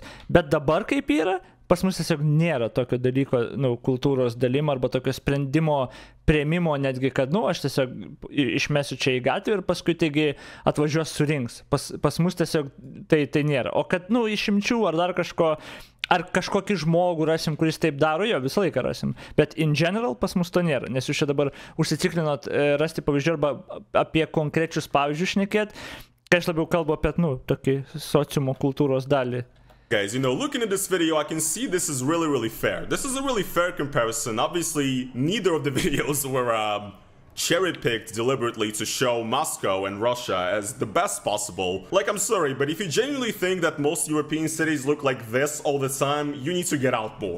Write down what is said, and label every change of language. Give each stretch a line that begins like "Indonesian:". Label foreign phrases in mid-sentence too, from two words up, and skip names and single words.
Lithuanian: Bet dabar kaip yra, pas mus tiesiog nėra tokio dalyko, nu, kultūros dalimo arba tokio sprendimo priėmimo netgi, kad, nu, aš tiesiog išmesiu čia į gatvę ir paskui taigi atvažiuos surinks. Pas mus tiesiog tai nėra. O kad, nu, išimčių ar dar kažko, ar kažkokį žmogų rasim, kuris taip daro, jo, visą laiką rasim. Bet
English: in general
Lithuanian: pas mus to nėra, nes jūs čia dabar užsiciklinot rasti pavyzdžių arba apie konkrečius pavyzdžius šnekėt, kai aš labiau kalbu apie, nu, tokį sociumo kultūros dalį.
English: Guys, you know, looking at this video, I can see this is really fair. This is a really fair comparison. Obviously, neither of the videos were cherry-picked deliberately to show Moscow and Russia as the best possible. Like, I'm sorry, but if you genuinely think that most European cities look like this all the time, you need to get out more.